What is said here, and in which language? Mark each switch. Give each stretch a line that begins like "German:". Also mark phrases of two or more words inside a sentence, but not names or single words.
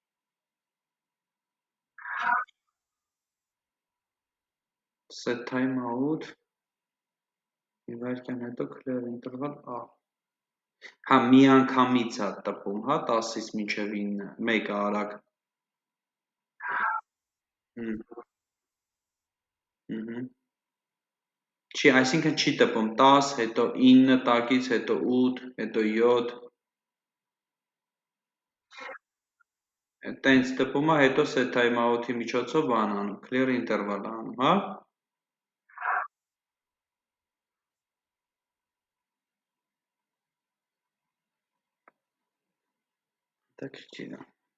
English: Set time out։
Armenian: Մի վայրկյան հետո
English: clear interval
Armenian: ա։ Հա, մի անգամից է տպում, հա, 10-ից մինչև 9, մեկը արագ։ Չի, այսինքն չի տպում 10, հետո 9 տակից, հետո 8, հետո 7, տենց տպում է, հետո
English: set time out-
Armenian: ի միջոցով բան անում,
English: clear interval
Armenian: անում, հա։ Հետաքրքիր է։